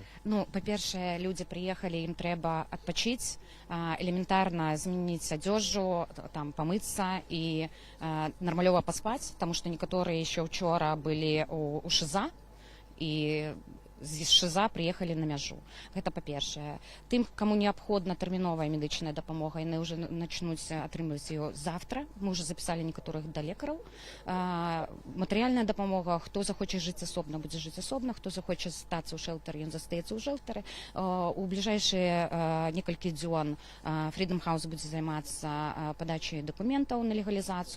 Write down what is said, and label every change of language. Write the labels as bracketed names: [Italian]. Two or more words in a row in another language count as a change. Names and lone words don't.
[Ukrainian] Ну, по-перше, люди приїхали, їм треба відпочити, елементарно змінити одежу, там, помитися і нормально поспати, тому що некоторі ще вчора були у ШИЗа, і з ШИЗа приїхали на мяжу. [Belarusian] Гэта па-першае. Тым, каму неабходна тэрміновая медычная дапамога, яны ўжо начнуць атрымліваць [Russian] ее завтра. Мы уже записали [Belarusian] некаторых да лекараў. Матэрыяльная дапамога, хто захоча жыць асобна, будзе жыць асобна, хто захоча застацца ў шэлтары, ён застаецца ў шэлтары. У бліжэйшыя некалькі дзён Freedom House будзе займацца падачай дакументаў на легалізацыю.